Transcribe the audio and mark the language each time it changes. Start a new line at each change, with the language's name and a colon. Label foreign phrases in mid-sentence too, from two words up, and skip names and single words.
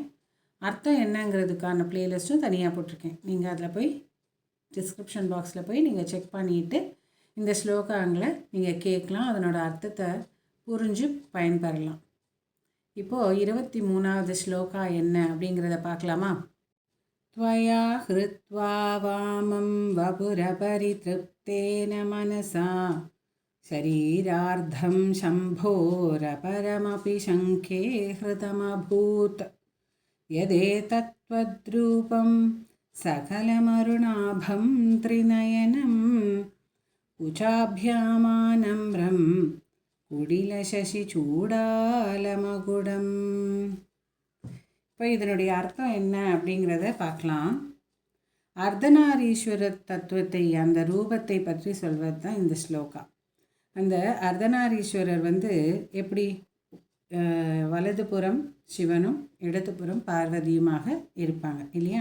Tamil: அர்த்தம் என்னங்கிறதுக்கான பிளேலிஸ்ட்டும் தனியாக போட்டிருக்கேன். நீங்கள் அதில் போய் டிஸ்கிரிப்ஷன் பாக்ஸில் போய் நீங்கள் செக் பண்ணிவிட்டு இந்த ஸ்லோகங்களை நீங்கள் கேட்கலாம். அதனோட அர்த்தத்தை புரிஞ்சு பயன்பெறலாம். இப்போது 23வது ஸ்லோகா என்ன அப்படிங்கிறத பார்க்கலாமா?
Sanskrit: त्वया हृत्वा वामं वपुरपरितृप्तेन मनसा शरीरार्धं शम्भोरपरमपि शङ्खे हृतमभूत् यदेतत्त्वद्रूपं सकलमरुणाभं त्रिनयनम् उचाभ्यामानम्रं कुटिलशशि चूडालमकुटम्.
Tamil: இப்போ இதனுடைய அர்த்தம் என்ன அப்படிங்கிறத பார்க்கலாம். அர்த்தநாரீஸ்வர தத்துவத்தை, அந்த ரூபத்தை பற்றி சொல்வது தான் இந்த ஸ்லோகா. அந்த அர்த்தநாரீஸ்வரர் எப்படி வலதுபுறம் சிவனும் இடதுபுறம் பார்வதியுமாக இருப்பாங்க இல்லையா?